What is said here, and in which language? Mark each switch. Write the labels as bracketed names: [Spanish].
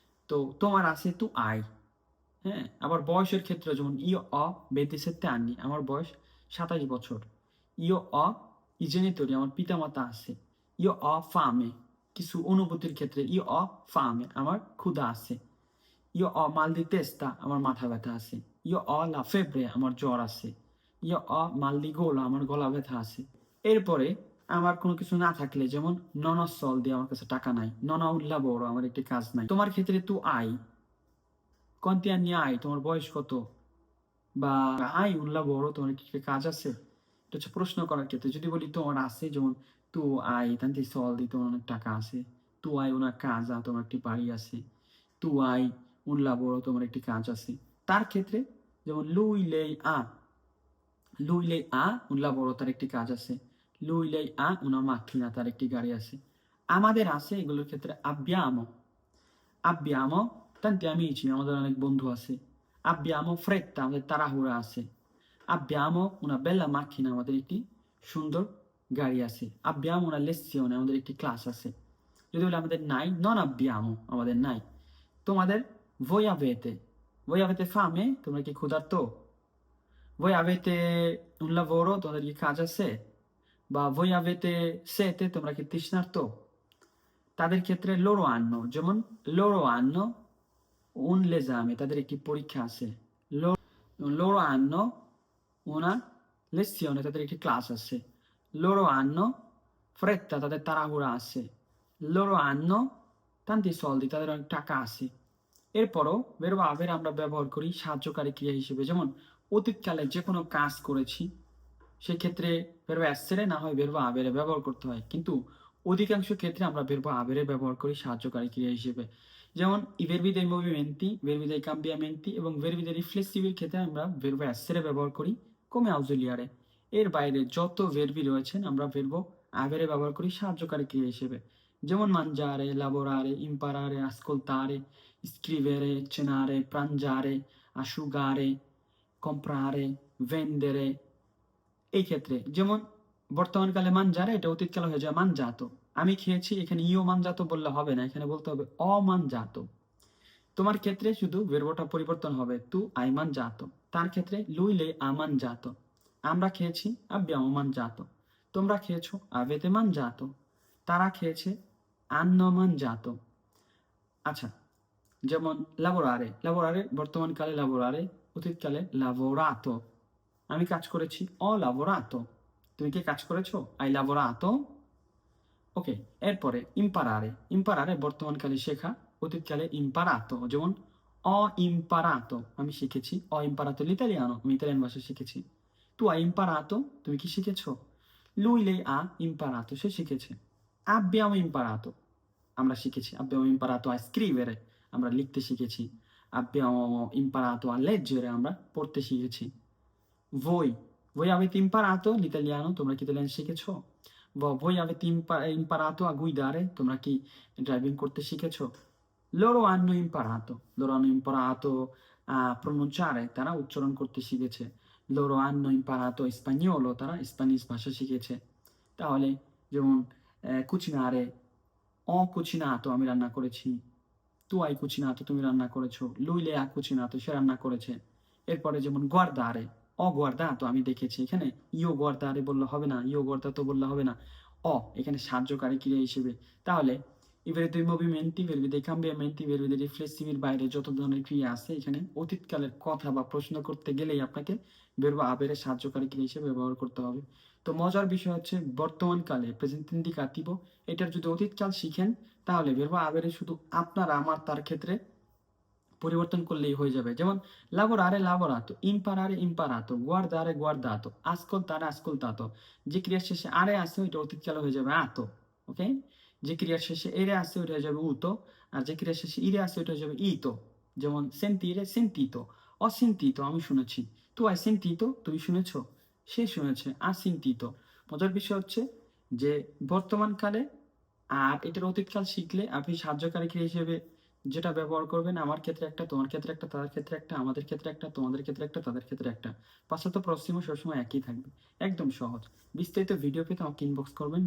[Bangla] তো তোমার আছে tu hai, হ্যাঁ? আবার বয়সের ক্ষেত্রে যেমন [Italian] io ho 27 anni, [Bangla] আমার বয়স 27 বছর। [Italian] io ho i genitori, [Bangla] আমার পিতামাতা আছে। [Italian] io ho fame, [Bangla] কিছু অনুভূতির ক্ষেত্রে io ho fame, আমার ক্ষুধা আছে। [Italian] io ho mal di testa, [Bangla] আমার মাথা ব্যথা আছে। [Italian] io ho la febbre, [Bangla] আমার জ্বর আছে। [Italian] io ho mal di gola, [Bangla] আমার গলা ব্যথা আছে। এরপরে আমার কোনো কিছু না থাকলে, যেমন [Italian] non ho soldi, [Bangla] আমার কাছে টাকা নাই। [Italian] non ho un lavoro, [Bangla] আমার একটি কাজ নাই। তোমার ক্ষেত্রে tu hai, [Italian] quanti anni hai, [Bangla] তোমার বয়স কত? বা [Italian] hai un lavoro, [Bangla] তোমার কি কাজ আছে? এটা হচ্ছে প্রশ্ন করার ক্ষেত্রে। যদি বলি তোমার আছে, যেমন [Italian] tu hai tanti soldi, [Bangla] তোমার অনেক টাকা আছে। [Italian] tu hai una casa, [Bangla] তোমার একটি বাড়ি আছে। [Italian] tu hai un lavoro, [Bangla] তোমার একটি কাজ আছে। তার ক্ষেত্রে যেমন lui lei ha, [Italian] lui lei ha un lavoro, [Bangla] তার একটি কাজ আছে। [Italian] lui lei ha una macchina, [Bangla] তার একটি গাড়ি আছে। আমাদের আছে এগুলোর ক্ষেত্রে abbiamo, [Italian] abbiamo tanti amici, [Bangla] আমাদের অনেক বন্ধু আছে। [Italian] abbiamo fretta, [Bangla] আমাদের তাড়াহুড়া আছে। [Italian] abbiamo una bella macchina, [Bangla] আমাদের একটি সুন্দর গাড়ি আছে। [Italian] abbiamo una lezione, [Bangla] আমাদের একটি ক্লাস আছে। যদি বলি আমাদের নাই, [Italian] non abbiamo, [Bangla] আমাদের নাই। তোমাদের voi avete, [Italian] voi avete fame, [Bangla] তোমরা কি ক্ষুধার্ত? [Italian] voi avete un lavoro, [Bangla] তোমাদের কি কাজ আছে? বা [Italian] voi avete sete, [Bangla] তোমরা কি তৃষ্ণার্ত? তাদের ক্ষেত্রে loro hanno, যেমন [Italian] loro hanno un l'esame, [Bangla] তাদের একটি পরীক্ষা আছে। [Italian] loro hanno una lezione, [Bangla] তাদের একটি ক্লাস আছে। [Italian] loro hanno fretta, [Bangla] তাদের তাড়াহুড়া আছে। [Italian] loro hanno tanti soldi, [Bangla] তাদের অনেক টাকা আছে। এরপরও verbo avere আমরা ব্যবহার করি সাহায্যকারী ক্রিয়া হিসেবে। যেমন অতীতকালে যে কোনো কাজ করেছি, সেক্ষেত্রে verbo essere না হয় verbo avere ব্যবহার করতে হয়। কিন্তু অধিকাংশ ক্ষেত্রে আমরা verbo avere ব্যবহার করি সাহায্যকারী ক্রিয়া হিসেবে। যেমন [Italian] i verbi dei movimenti, [Bangla] verbi dei cambiamenti এবং verbi dei riflessivi ক্ষেত্রে আমরা verbo essere ব্যবহার করি [Italian] come ausiliare। [Bangla] এর বাইরে যত verbi রয়েছেন আমরা verbo avere ব্যবহার করি সাহায্যকারী ক্রিয়া হিসেবে। [Italian] যেমন mangiare, lavorare, imparare, ascoltare, scrivere, cenare, prangiare, asciugare, comprare, vendere। [Bangla] এই ক্ষেত্রে যেমন বর্তমানকালে mangiare, এটা অতীতকালে হয়ে যায় mangiato। আমি খেয়েছি, এখানে io mangiato বললে হবে না, এখানে বলতে হবে [Italian] ho mangiato। [Bangla] তোমার ক্ষেত্রে শুধু verboটা পরিবর্তন হবে [Italian] tu hai mangiato। [Bangla] তার ক্ষেত্রে [Italian] lui lei ha mangiato। [Bangla] আমরা খেয়েছি [Italian] abbiamo mangiato। [Bangla] তোমরা খেয়েছো [Italian] avete mangiato। [Bangla] তারা খেয়েছে [Italian] hanno mangiato। [Bangla] আচ্ছা, যেমন lavorare, lavorare বর্তমানকালে lavorare, অতীতকালে lavorato। আমি কাজ করেছি [Italian] ho lavorato। [Bangla] তুমি কি কাজ করেছো? [Italian] hai lavorato? [Bangla] ওকে। এরপরে imparare, imparare বর্তমানকালে শেখা, অতীতকালে imparato। যেমন ho imparato, আমি শিখেছি। [Italian] ho imparato l'italiano, [Bangla] আমি ইতালিয়ান ভাষা শিখেছি। [Italian] tu hai imparato, [Bangla] তুমি কি শিখেছো? [Italian] lui lei ha imparato, [Bangla] সে শিখেছে। [Italian] abbiamo imparato, [Bangla] আমরা শিখেছি। [Italian] abbiamo imparato a scrivere, [Bangla] আমরা লিখতে শিখেছি। [Italian] abbiamo imparato a leggere, [Bangla] আমরা পড়তে শিখেছি। voi, [Italian] voi avete imparato l'italiano, [Bangla] তোমরা কি ইতালিয়ান শিখেছো? [Italian] voi avete imparato a guidare, [Bangla] তোমরা কি ড্রাইভিং করতে শিখেছো? [Italian] loro hanno imparato [Bangla] প্রোনুnciare, তারা উচ্চারণ করতে শিখেছে। [Italian] Loro hanno imparato spagnolo, [Bangla] তারা স্প্যানিশ ভাষা শিখেছে। তাহলে যেমন cucinare, [Italian] ho cucinato, [Bangla] আমি রান্না করেছি। [Italian] Tu hai cucinato, [Bangla] তুমি রান্না করেছো। [Italian] Lui le ha cucinato, [Bangla] সে রান্না করেছে। এরপরে যেমন guardare, [Italian] ho guardato, [Bangla] আমি দেখেছি। এখানে io guardare বললে হবে না, io guardato বললে হবে না। ho এখানে সাহায্যকারী ক্রিয়া হিসেবে। তাহলে i verbi dei movimenti, verbi dei cambiamenti, verbi dei riflessivi বাইরে যত ধরনের ক্রিয়া আছে এখানে অতীতকালের কথা বা প্রশ্ন করতে গেলেই আপনাকে verbo haberএর সাহায্যকারী ক্রিয়া হিসেবে ব্যবহার করতে হবে। তো মজার বিষয় হচ্ছে বর্তমানকালে প্রেজেন্ট ইন্ডিকাটিভো এটার যদি অতীতকাল শিখেন তাহলে verbo haberএ শুধু আপনার আমার তার ক্ষেত্রে পরিবর্তন করলেই হয়ে যাবে। [Italian] যেমন lavorare lavorato, imparare imparato, guardare guardato, ascoltare ascoltato। [Bangla] যে ক্রিয়ার শেষে আরে আছে ওইটা অতীতকালে হয়ে যাবে ato, ওকে? যে ক্রিয়ার শেষে এরে আছে ওইটা হয়ে যাবে uto, আর যে ক্রিয়ার শেষে ইরে আছে ওইটা হয়ে যাবে ito। যেমন sentire sentito, [Italian] ho sentito [Bangla] আমি শুনেছি। [Italian] tu hai sentito [Bangla] তুমি শুনেছো? সে শুনেছে, [Italian] ha sentito। [Bangla] মজার বিষয় হচ্ছে যে বর্তমানকালে আর এটার অতীতকাল শিখলে আপনি সাহায্যকারী ক্রিয়া হিসেবে যেটা ব্যবহার করবেন আমার ক্ষেত্রে একটা, তোমার ক্ষেত্রে একটা, তাদের ক্ষেত্রে একটা, আমাদের ক্ষেত্রে একটা, তোমাদের ক্ষেত্রে একটা, তাদের ক্ষেত্রে একটা। পাশ্চাত্য পশ্চিমও সবসময় একই থাকবে। একদম সহজ। বিস্তারিত ভিডিও পেতে আমাকে ইনবক্স করবেন।